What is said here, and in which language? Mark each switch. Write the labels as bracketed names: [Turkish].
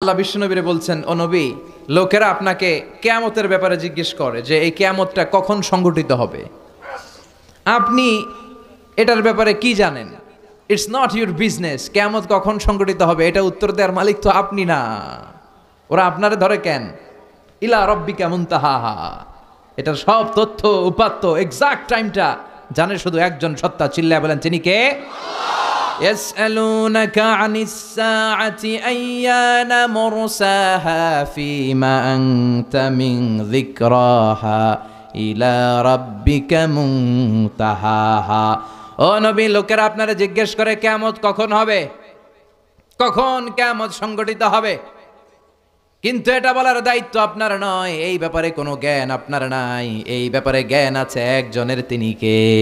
[Bangla] আল্লাহ বিশ্বনবীরে বলছেন, ও নবী, লোকেরা আপনাকে কিয়ামতের ব্যাপারে জিজ্ঞেস করে যে এই কিয়ামতটা কখন সংঘটিত হবে, আপনি এটার ব্যাপারে কি জানেন? [English] It's not your business. [Bangla] কিয়ামত কখন সংঘটিত হবে এটা উত্তর দেওয়ার মালিক তো আপনি না। ওরা আপনারে ধরে কেন? [Arabic] ইলা রব্বিকা মুনতাহাহা। [Bangla] এটার সব তথ্য উপাত্ত এক্সাক্ট টাইমটা জানে শুধু একজন সত্তা। চিল্লায় বলেন, তিনি কে? [Arabic] يسألونك عن الساعة أيان مرساها فيما أنت من ذكراها إلى ربك منتهاها। [Bangla] ও নবী, লোকেরা আপনারা জিজ্ঞেস করে কিয়ামত কখন হবে, কখন কিয়ামত সংঘটিত হবে, কিন্তু এটা বলার দায়িত্ব আপনার নয়। এই ব্যাপারে কোনো জ্ঞান আপনার নাই। এই ব্যাপারে জ্ঞান আছে একজনের, তিনি কে?